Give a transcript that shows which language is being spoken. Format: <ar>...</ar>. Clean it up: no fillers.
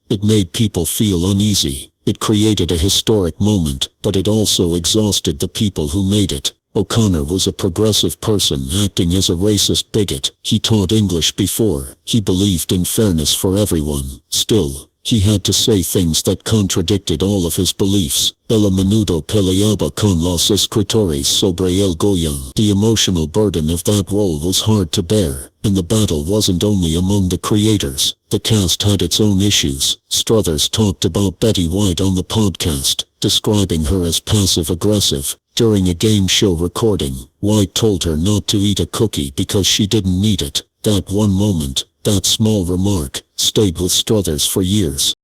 <en>It made people feel uneasy. It created a historic moment, but it also exhausted the people who made it. O'Connor was a progressive person acting as a racist bigot. He taught English before. He believed in fairness for everyone. Still, he had to say things that contradicted all of his beliefs.</en> <es>El a menudo peleaba con los escritores sobre el Goya.</es> <en>The emotional burden of that role was hard to bear, and the battle wasn't only among the creators. The cast had its own issues. Struthers talked about Betty White on the podcast, describing her as passive-aggressive. During a game show recording, White told her not to eat a cookie because she didn't need it. That one moment, that small remark, stayed with Struthers for years.</en>